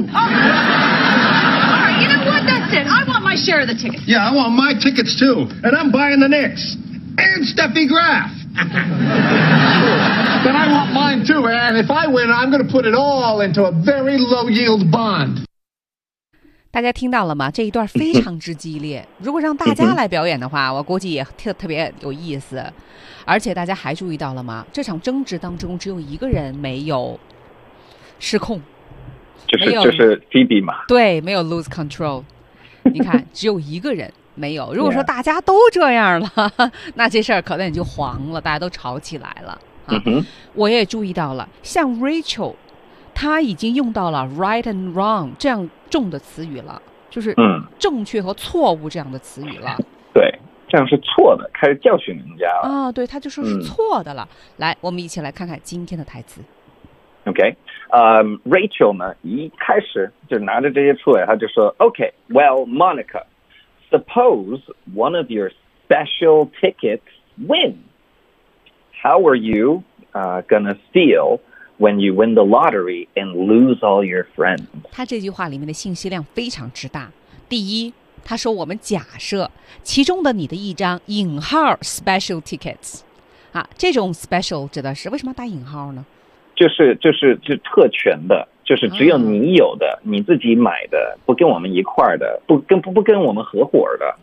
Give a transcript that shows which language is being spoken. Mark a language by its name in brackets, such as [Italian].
[English] All right, you know what? That's it. I want my share of the tickets. Yeah, I want my tickets too, and I'm buying the Knicks. And Steffi Graf. Then I want mine too. And if I win, I'm going to put it all into a very low yield bond. [Chinese] 大家听到了吗？这一段非常之激烈。如果让大家来表演的话，我估计也特别有意思。而且大家还注意到了吗？这场争执当中只有一个人没有失控，就是 Phoebe 嘛。对，没有 [English] lose control。 [Chinese] 你看，只有一个人。没有，如果说大家都这样了、 [English] yeah. [Chinese] 那这事儿可能就黄了，大家都吵起来了、我也注意到了，像 Rachel 他已经用到了 [English] right and wrong [Chinese] 这样重的词语了，就是正确和错误这样的词语了、对，这样是错的，开始教训人家了、对，他就说是错的了、来，我们一起来看看今天的台词。 OK、Rachel 呢一开始就拿着这些出来，他就说 [English] OK well MonicaSuppose one of your special tickets wins. How are you、gonna feel when you win the lottery and lose all your friends? [Chinese] 他这句话里面的信息量非常之大。第一，他说我们假设其中的你的一张引号 special tickets、这种 special 指的是为什么打引号呢？就是特权的，就是只有你有的、你自己买的，不跟我们一块儿的，不跟我们合伙的，